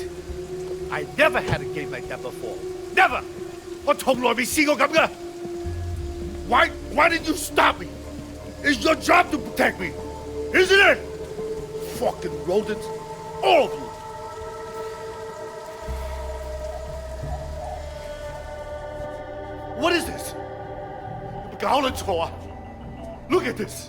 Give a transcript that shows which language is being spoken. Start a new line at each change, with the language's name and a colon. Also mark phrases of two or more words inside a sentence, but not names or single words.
English: I never had a game like that before. Never.
Cantonese: 我從來未試過咁㗎。
English: Why Why did you stop me? It's your job to protect me, isn't it? Fucking rodents, all of you. What is this? Look at this.